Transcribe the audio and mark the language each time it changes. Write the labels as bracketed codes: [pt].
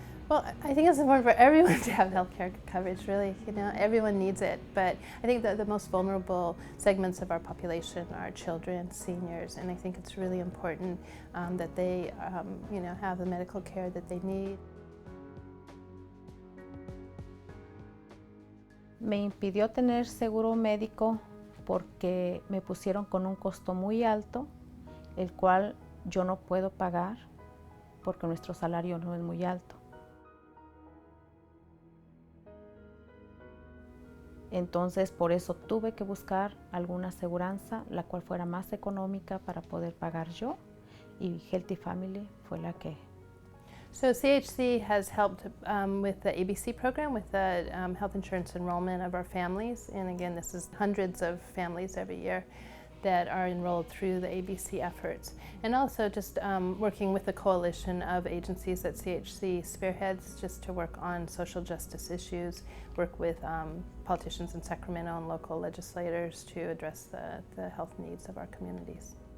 [en] Well, I think it's important for everyone to have health care coverage, really. You know, everyone needs it. But I think that the most vulnerable segments of our population are children, seniors, and I think it's really important that they, have the medical care that they need. [es] Me impidió tener seguro médico porque me pusieron con un costo muy alto, el cual yo no puedo pagar porque nuestro salario no es muy alto. Entonces, por eso tuve que buscar alguna aseguranza la cual fuera más económica para poder pagar yo, y Healthy Family fue la que. [en] So CHC has helped with the ABC program, with the health insurance enrollment of our families. And again, this is hundreds of families every year that are enrolled through the ABC efforts. And also just working with a coalition of agencies that CHC spearheads just to work on social justice issues, work with politicians in Sacramento and local legislators to address the health needs of our communities.